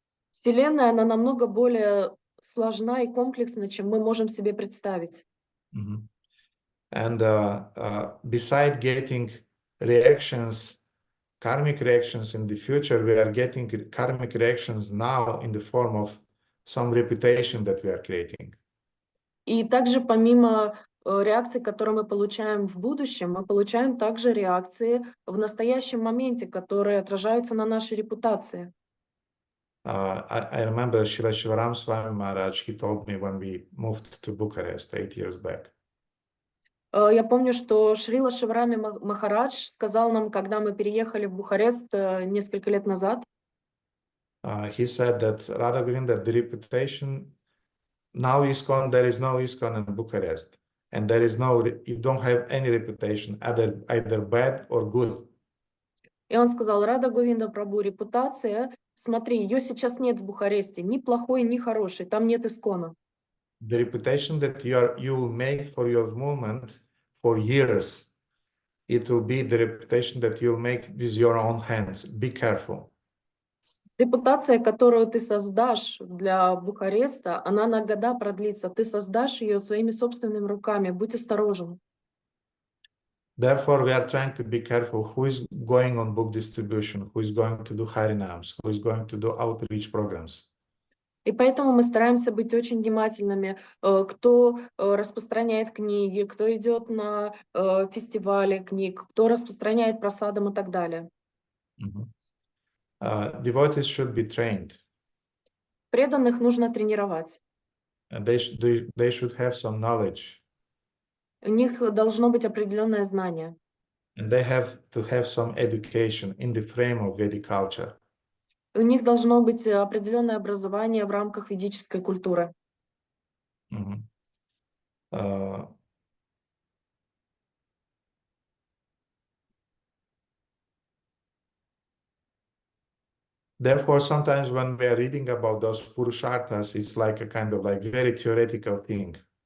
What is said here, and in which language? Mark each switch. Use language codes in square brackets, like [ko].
[ru] Вселенная, она намного более сложна и комплексна, чем мы можем себе представить. [en] And beside getting reactions, karmic reactions in the future, we are getting karmic reactions now in the form of some reputation that we are creating. [ru] И также помимо реакций, которые мы получаем в будущем, мы получаем также реакции в настоящем моменте, которые отражаются на нашей репутации. [en] I remember Srila Shivaram Swami Maharaj, he told me when we moved to Bucharest 8 years back. [ru] Я помню, что Шрила Шиврами Махарадж сказал нам, когда мы переехали в Бухарест несколько лет назад. [en] He said that Radha Govinda, the reputation, now ISKCON, there is no ISKCON in Bucharest. And you don't have any reputation, either bad or good. [ru] И он сказал: Рада Говинда Прабху, репутация, смотри, ее сейчас нет в Бухаресте, ни плохой, ни хороший, там нет ISKCON. [en] The reputation that you will make for your movement for years, it will be the reputation that you'll make with your own hands. Be careful. [ru] Репутация, которую ты создашь для Бухареста, она на года продлится. Ты создашь ее своими собственными руками. Будь осторожен. [en] Therefore, we are trying to be careful who is going on book distribution, who is going to do Harinams, who is going to do outreach programs. [ru] И поэтому мы стараемся быть очень внимательными, кто распространяет книги, кто идет на фестивали книг, кто распространяет просадам и так далее. [en] Devotees should be trained. [ru] Преданных нужно тренировать. [en] They should have some knowledge. [ru] У них должно быть определенное знание. [en] And they have to have some education in the frame of Vedic culture. [ru] У них должно быть определенное образование в рамках ведической культуры. Mhm. [en] Uh, Therefore, sometimes when we are reading about those Purusharthas, it's like a kind of like very theoretical thing.